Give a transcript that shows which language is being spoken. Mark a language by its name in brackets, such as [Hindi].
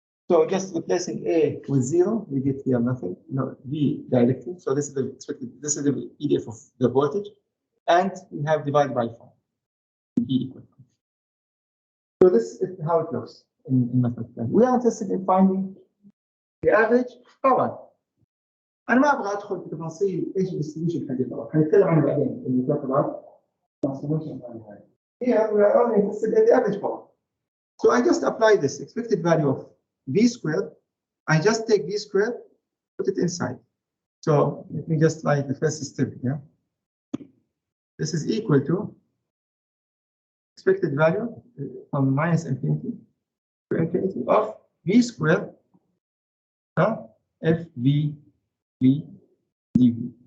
[English] So just replacing a with 0, we get here nothing. No, b directly. So this is the expected. This is the EDF of the voltage, and we have divided by 5. B equal. So this is how it looks in mathematics. We are interested in finding the average power. [Arabic] أنا ما أبغى أدخل في تفاصيل إيش الديستريبيوشن حق الباور. هنتكلم عنه بعدين اللي تعتبر transformation. [English] Here we are only interested in the average power. So I just apply this expected value of v squared. I just take v squared, put it inside. So let me just write the first step here. This is equal to expected value from minus infinity to infinity of v squared f v v dv.